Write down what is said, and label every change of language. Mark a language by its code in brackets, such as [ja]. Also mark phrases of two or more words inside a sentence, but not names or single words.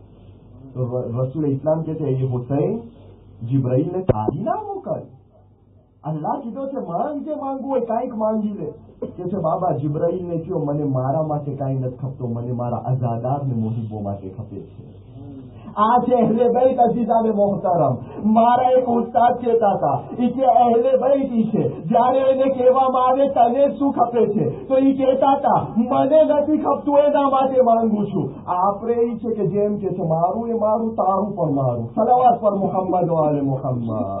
[gu] તો રસૂલ ઇસ્લામ કે છે એ હુસૈન જિબ્રાઈલને થાળી ના મોકલ. અલ્લાહ કીધો છે માંગ જે માંગવું હોય કાંઈક માંગી લે. કે છે બાબા જિબ્રાઈલને કયો મને મારા માટે કાંઈ નથી ખપતો, મને મારા અઝાદાર ને મોહિબો માટે ખપે છે. [ur] آج اہل بیت عزیزان محترم [gu] મારા એક ઉસ્તાદ કહેતા હતા કે અહેલે બેત છે જ્યારે એને કહેવામાં આવે તને શું ખપે છે તો એ કહેતા હતા મને નથી ખપતું એના માટે માંગુ છું. આપણે એ છે કે જેમ કે છે મારું એ મારું તારું પણ મારું. [ur] صلوات پر محمد وآل محمد.